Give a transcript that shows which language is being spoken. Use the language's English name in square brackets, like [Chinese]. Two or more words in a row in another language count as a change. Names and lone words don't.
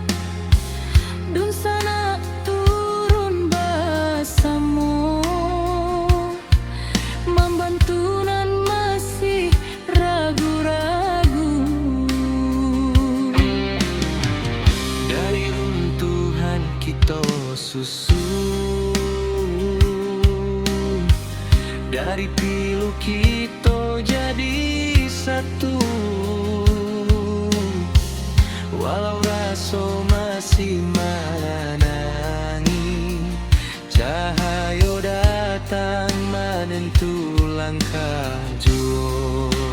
[Indonesian] Dun sana turun bersama, membantu nan masih ragu-ragu. Dari runtuhan kita susun, dari pilu kita jadi satu. [Minangkabau] Walau raso masih menangi, cahayo datang menentu langkah jua.